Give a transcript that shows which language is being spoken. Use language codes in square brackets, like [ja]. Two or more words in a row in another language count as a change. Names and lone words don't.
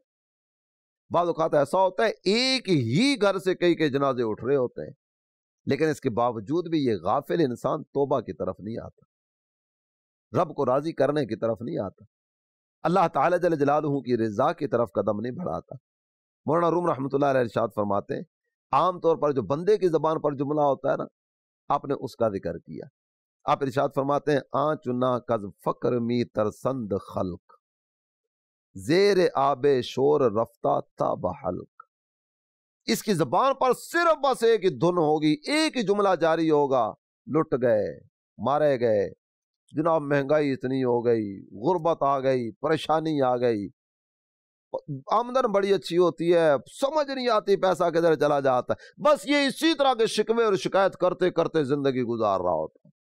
[ur] بعض اوقات ایسا ہوتا ہے ایک ہی گھر سے کئی کئی جنازے اٹھ رہے ہوتے ہیں، لیکن اس کے باوجود بھی یہ غافل انسان توبہ کی طرف نہیں آتا، رب کو راضی کرنے کی طرف نہیں آتا، اللہ تعالی جل جلالہ کی رضا کی طرف قدم نہیں بڑھاتا۔ مولانا روم رحمۃ اللہ علیہ ارشاد فرماتے ہیں عام طور پر جو بندے کی زبان پر جملہ ہوتا ہے نا، آپ نے اس کا ذکر کیا۔ آپ ارشاد فرماتے ہیں [fa] آنچنا کز فقر می ترسند خلق زیر آب شور رفتہ تا بحلق۔ [ur] اس کی زبان پر صرف بس ایک ہی دھن ہوگی، ایک ہی جملہ جاری ہوگا، لٹ گئے، مارے گئے، جناب مہنگائی اتنی ہو گئی، غربت آ گئی، پریشانی آ گئی، آمدن بڑی اچھی ہوتی ہے، سمجھ نہیں آتی پیسہ کدھر چلا جاتا ہے، بس یہ اسی طرح کے شکوے اور شکایت کرتے کرتے زندگی گزار رہا ہوتا ہے۔